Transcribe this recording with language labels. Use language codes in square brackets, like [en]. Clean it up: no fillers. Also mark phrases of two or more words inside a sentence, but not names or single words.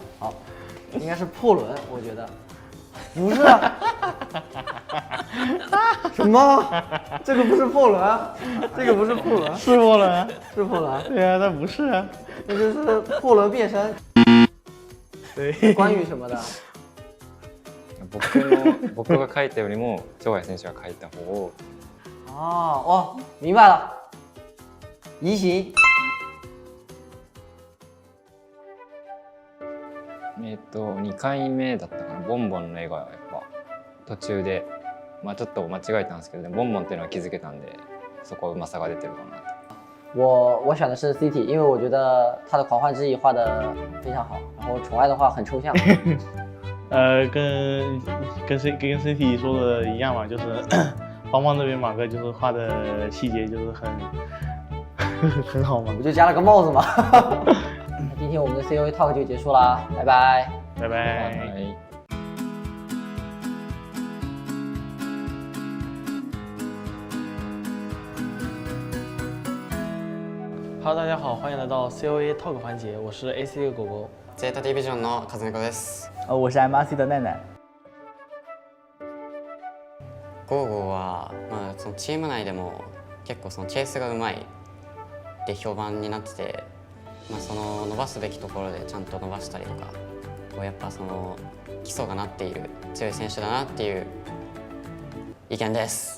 [zh] 好，应该是破轮，我觉得。不是。什么？这个不是破轮，这个不是破轮，是破轮，是破轮。对啊，那不是啊，那就是破轮变身。对。关于什么的？ [ja] 僕が書いたよりも長谷選手が書いた方を。 [zh] 哦，明白了。移形。 [ja] 2回目だったかな、ボンボンの絵がやっぱ途中で、ちょっと間違えたんですけど、ボンボンっていうのは気づけたんで、そこはうまさが出てるかなと。 [zh] 我选的是 CT， 因为我觉得他的狂欢之翼画的非常好，然后宠爱的话很抽象。跟 CT 说的一样嘛，就是邦邦这边马哥就是画的细节就是很好嘛，我就加了个帽子嘛。那今天我们的 COA Talk 就结束啦，拜拜，拜拜。 Hello， 大家好，欢迎来到 COA Talk 环节，我是 AXIZ 狗狗。 [ja] ZETA ディビジョンのカズネコです。 [zh] 我是 MRC 的奈奈。 [ja] ゴーゴーは、そのチーム内でも結構そのチェイスがうまいって評判になってて、その伸ばすべきところでちゃんと伸ばしたりとか、こうやっぱその基礎がなっている強い選手だなっていう意見です。